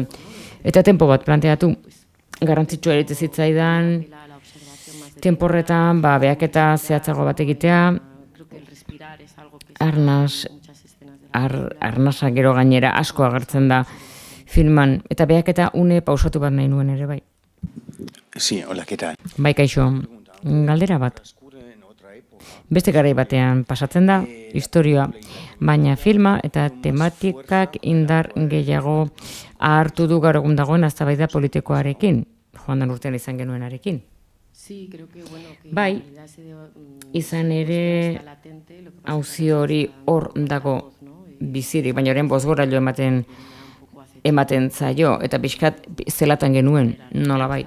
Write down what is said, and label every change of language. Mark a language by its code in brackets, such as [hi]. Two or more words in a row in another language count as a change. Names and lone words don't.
[eu] Eta tempo bat planteatu, garrantzitsua iruditzen zitzaidan, temporretan behaketa zehatzago bat egitea, arnasa gero gainera asko agertzen da filman, eta behaketa une pausatu bat nahi nuen ere bai. [es] Sí, hola, ¿qué tal? [eu] Bai, kaixo, galdera bat. Beste garai batean pasatzen da, historia, baina filma eta tematikak indar gehiago hartu du gaur egun dagoen eztabaida politikoarekin, joan den urtean izan genuenarekin. Bai, izan ere auzi hori hor dago bizirik, baina horren bozgorailu ematen zaio, eta pixkat zelatan genuen, nolabait.